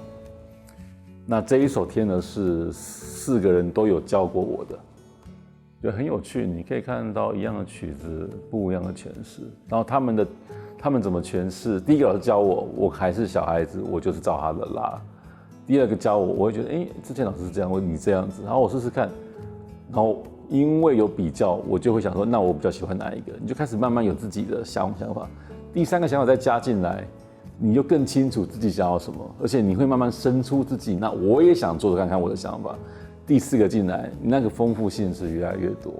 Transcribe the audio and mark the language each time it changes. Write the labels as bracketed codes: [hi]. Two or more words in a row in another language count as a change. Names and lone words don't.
[zh] 那這一首天鵝是4個人都有教過我的，就很有趣。你可以看到一樣的曲子，不一樣的詮釋。然後他們怎麼詮釋？第一個老師教我，我還是小孩子，我就是照他的拉。第二個教我，我會覺得，之前老師是這樣，你這樣子，然後我試試看，然後因为有比较，我就会想说，那我比较喜欢哪一个？你就开始慢慢有自己的想法。第三个想法再加进来，你就更清楚自己想要什么，而且你会慢慢生出自己。那我也想做看看我的想法。第四个进来，那个丰富性是越来越多。